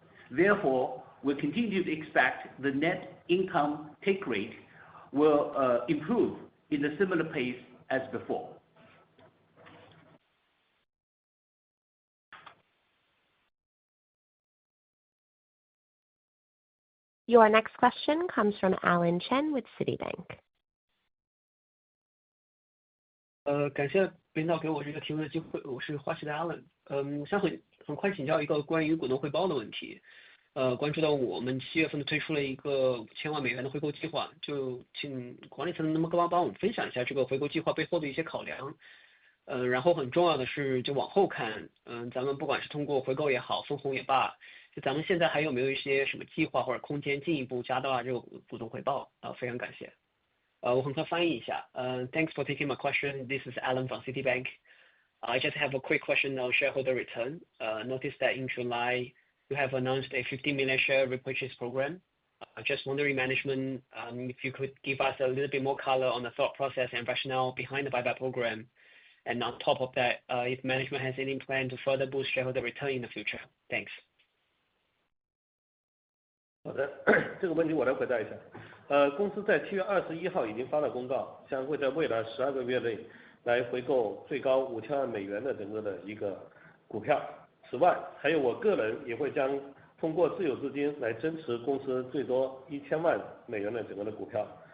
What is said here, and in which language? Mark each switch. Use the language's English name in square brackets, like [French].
[English] Therefore, we continue to expect the net income take rate will improve in a similar pace as before. Your next question comes from Alan Chen with Citibank. [Chinese] 感谢领导给我这个提问的机会，我是花旗的 Alan。想很快请教一个关于股东回报的问题。关注到我们7月份推出了一个5000万美元的回购计划，就请管理层能不能帮我们分享一下这个回购计划背后的一些考量。然后很重要的是，就往后看，咱们不管是通过回购也好，分红也罢，就咱们现在还有没有一些什么计划或者空间进一步加大这个股东回报？非常感谢。我很快翻译一下。 [English] Thanks for taking my question. This is Alan from Citibank. I just have a quick question on shareholder return. Noticed that in July you have announced a 50 million share repurchase program. Just wondering, management, if you could give us a little bit more color on the thought process and rationale behind the buyback program. And on top of that, if management has any plan to further boost shareholder return in the future. Thanks. [Chinese] 好的，这个问题我来回答一下。公司在7月21号已经发了公告，将会在未来12个月内来回购最高5000万美元的整个的一个股票。此外，还有我个人也会将通过自有资金来增持公司最多1000万美元的整个的股票。